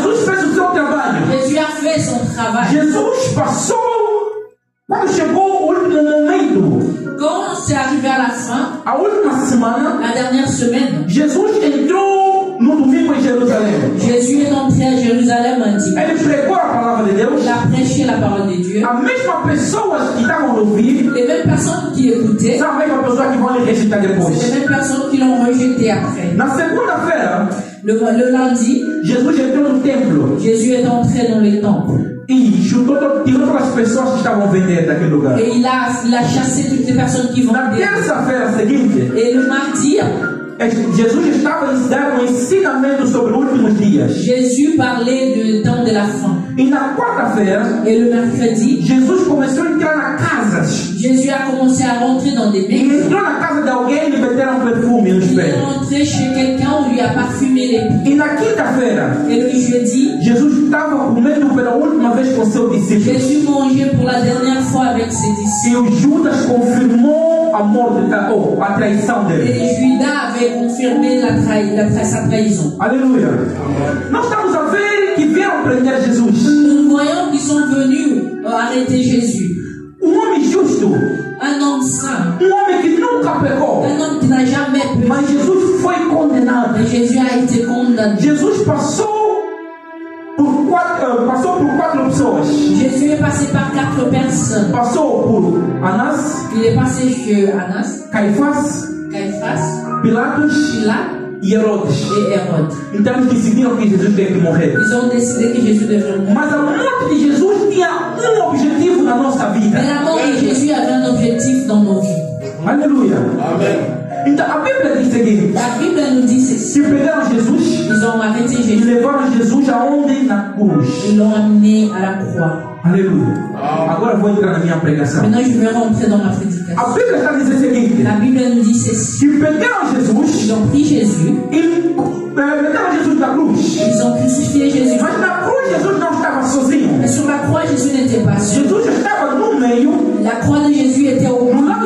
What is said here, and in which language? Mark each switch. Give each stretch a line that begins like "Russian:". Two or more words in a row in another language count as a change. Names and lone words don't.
Portuguese: Jesus fez o seu trabalho.
French: Jésus a fait son travail.
Portuguese: Jesus passou, quando chegou o último momento,
French: Quand c'est arrivé à la fin,
Portuguese: a última semana,
French: la dernière semaine,
Portuguese: Jesus entrou no no domingo em Jerusalém.
French: Jésus est entré à Jérusalem un dimanche.
Portuguese: Ele pregou a palavra de Deus.
French: Il a prêché la parole de Dieu.
Portuguese: A mesma pessoas que estavam a ouvir
French: Les mêmes personnes qui écoutaient,
Portuguese: são a mesma pessoa que vão lhe rejeitar depois.
French: c'est les mêmes personnes qui l'ont rejeté après.
Portuguese: Na segunda-feira,
French: Le lundi,
Portuguese: Jesus entrou no templo
French: Jésus est entré dans les temples.
Portuguese: e tirou todas as pessoas que estavam vendendo daquele lugar.
French: Et il a chassé toutes les personnes qui
Portuguese: Na
French: vendaient.
Portuguese: terça-feira seguinte,
French: Et le mardi,
Portuguese: Jesus estava dando um ensinamento sobre os últimos dias.
French: Jésus parlait du temps de la fin.
Portuguese: E na quarta-feira,
French: Et le mercredi,
Portuguese: Jesus começou a entrar na casas.
French: Jésus a commencé à rentrer dans des
Portuguese: E
French: maisons.
Portuguese: entrou na casa de alguém e lhe meteram perfume nos
French: Il est
Portuguese: pés.
French: rentré chez quelqu'un, on lui a parfumé les pieds.
Portuguese: E na quinta-feira,
French: Et le jeudi,
Portuguese: Jesus estava comendo pela última vez com seus discípulos.
French: Jésus mangeait pour la dernière fois avec ses
Portuguese: E
French: disciples.
Portuguese: o Judas confirmou a morte, a traição
French: Et
Portuguese: dele.
French: Judas avait confirmé sa trahison.
Portuguese: Aleluia. Nós estamos a ver que vieram prender Jesus.
French: Nous voyons qu'ils sont venus arrêter Jésus.
Portuguese: Homem justo.
French: Un homme saint.
Portuguese: Homem que nunca pecou.
French: Un homme qui n'a jamais péché.
Portuguese: Mas Jesus foi condenado.
French: Mais Jésus a été condamné.
Portuguese: Jesus passou por quatro pessoas.
French: Jésus est passé par 4 personnes.
Portuguese: Passou por Anás,
French: Il est passé chez Annas,
Portuguese: Caifás,
French: Caïphas,
Portuguese: Pilatos
French: Pilate
Portuguese: e Herodes.
French: et Hérode.
Portuguese: Então eles decidiram que Jesus tem que morrer.
French: Ils ont décidé que Jésus devrait mourir.
Portuguese: Mas a morte de Jesus tinha um objetivo na nossa vida.
French: Mais la mort de Jésus avait un objectif dans nos vies.
Portuguese: Aleluia. Então a Bíblia diz o seguinte:
French: La Bible nous dit ceci.
Portuguese: que pegaram Jesus
French: Ils ont arrêté
Portuguese: e
French: Jésus.
Portuguese: levaram Jesus aonde? Na cruz.
French: Ils l'ont amené à la croix.
Portuguese: Aleluia. Agora eu vou entrar na minha pregação.
French: Maintenant, je vais rentrer dans ma prédication.
Portuguese: A Bíblia está dizendo o seguinte:
French: La Bible nous dit ceci.
Portuguese: que pegaram Jesus
French: Ils ont pris Jésus.
Portuguese: e meteram Jesus na cruz.
French: Ils ont crucifié Jésus.
Portuguese: Mas na cruz Jesus não estava sozinho.
French: Mais sur la croix, Jésus n'était pas seul.
Portuguese: Jesus estava no meio.
French: La croix de Jésus était au
Portuguese: No lado